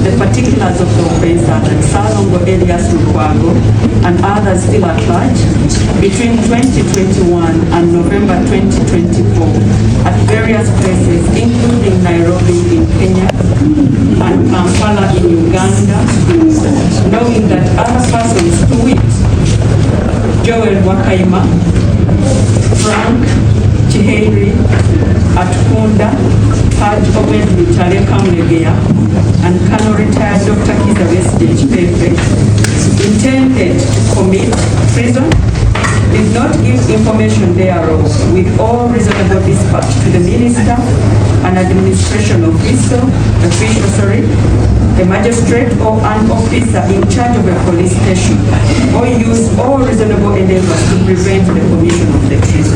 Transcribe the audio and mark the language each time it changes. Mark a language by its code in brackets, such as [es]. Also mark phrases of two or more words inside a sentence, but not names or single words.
[en] The particulars of the offense are that Salongo Erias Lukwago and others still at large between 2021 and November 2024 at various places, including Nairobi in Kenya and Kampala in Uganda, knowing that other persons, to wit, Joel Wakaima, Frank Chiheri, Atkunda, Haj Obed Lutale Kamlegea, and Colonel retired Dr. Kiza Chope intended to commit treason, did not give information thereof with all reasonable dispatch to the minister, an administration officer, a magistrate or an officer in charge of a police station, or use all reasonable endeavors to prevent the commission of the treason.